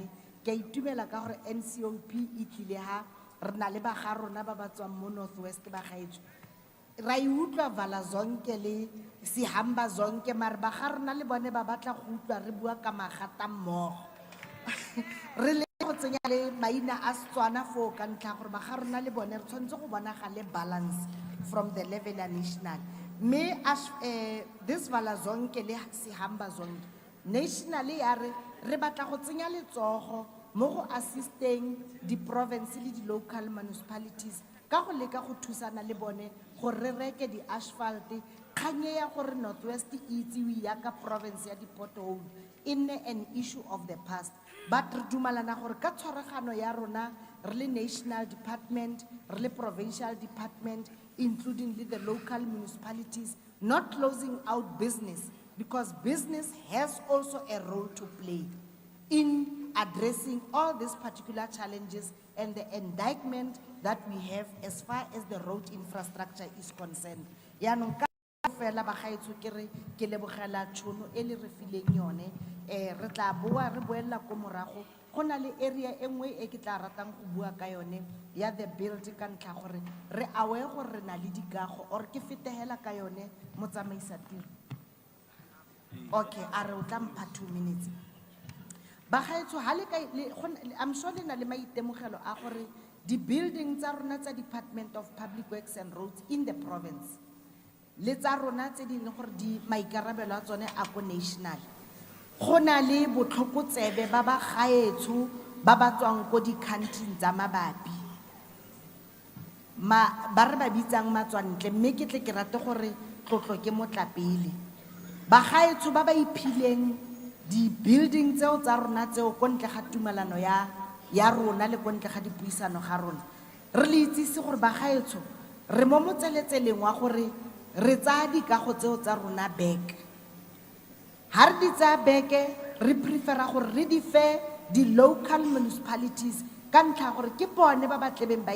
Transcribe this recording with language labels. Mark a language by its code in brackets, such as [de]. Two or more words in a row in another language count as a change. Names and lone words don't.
[tn] Ke a itumela ka gore NCOP e tlile ha re na le ba ga rona ba ba tswang mo Northwest bagaetso. Ra e utlwa Vala Zonke le Sihamba Zonke, mare ba ga rona le bone ba batla go utlwa re bua ka magata mmogo. Re le go tsenya le maina a Setswana fo ka ntlha gore ba ga rona le bone re tshwanetse go bonagale [en] balance from the level national. [tn] Me [en] as this [tn] Vala Zonke le Sihamba Zonke nationally ya re batla go tsenya letsogo mo go assisting di province le di [en] local municipalities [tn] ka go leka go thusana le bone gore re reke di asphalt. Kganye ya gore Northwest itsewi ya ka province ya di pothole [en] in an issue of the past, but [tn] re dumalana gore ka tshwaragano ya rona re le [en] national department, [tn] re le [en] provincial department, including the local municipalities, not closing out business, because business has also a role to play in addressing all these particular challenges and the indictment that we have as far as the road infrastructure is concerned. [tn] Yanong ka fela bagaetso ke lebogela tšhono e le re fileng yone, re tla boa re boela ko morago go na le area e nngwe e ke tla ratang go bua ka yone ya [en] the build [tn] ka ntlha gore re awe gore re na le dikago or ke fetehela ka yone mo tsamaisa tiro. Okay, a re o tla mpha 2 minutes. Bagaetso ha le ka [en] I'm sure [tn] le na le maitemogelo a gore di building tsa rona tsa Department of Public Works and Roads in the province le tsa rona tse di leng gore di maikarabelo a tsone a ko national, go na le botlhokotsebe ba ba gaetso ba ba tswang ko di country tsa mabapi. ba re ba bitsang matswantle mme ke tle ke rate gore tlotlo ke motlapele bagaetsho ba ba iphileng di-building tseo tsa rona tseo ko ntle ga tumelano ya rona le ko ntle ga dipuisano ga rona re le itsise gore bagaetsho re mo motseletseleng wa gore re tsaya dikago tseo tsa rona back ha re di tsaya back re prefera gore re di fe di- [en] local municipalities [tn] ka ntlha gore ke bone ba ba tlebeng ba